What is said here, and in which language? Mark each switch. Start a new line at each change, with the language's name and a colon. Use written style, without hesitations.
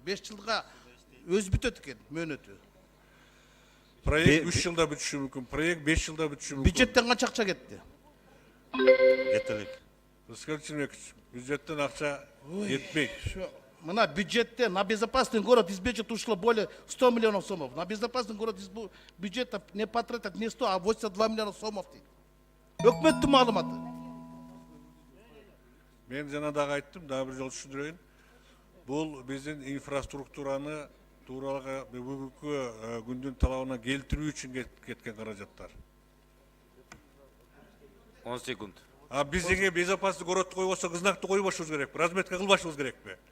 Kyrgyz: 5 жылга өз бүтөт экен мөөнөтү. Проект 3 жылда бүтүшү мүмкүн, проект 5 жылда бүтүшү мүмкүн. Бюджеттен канча акча кетти? Жетелик. Раскелий Чинебекович, бюджеттен акча жетпейт. Мына бюджетте
Russian: на безопасный город из бюджета ушло более 100 миллионов сомов. На безопасный город из бюджета не потратят не 100, а 82 миллиона сомов дейт.
Kyrgyz: Өкмөттүн маалыматы. Мен жана дагы айттым, дагы бир жолу түшүндүрөйүн. Бул биздин инфраструктураны тууралга бүгүнкү күндүн талабына келтирүү үчүн кеткен каражаттар. 10 секунд. А бизге безопасный городду койбосо кызнакты койбошубуз керекпи, разметка кылбашыбыз керекпи?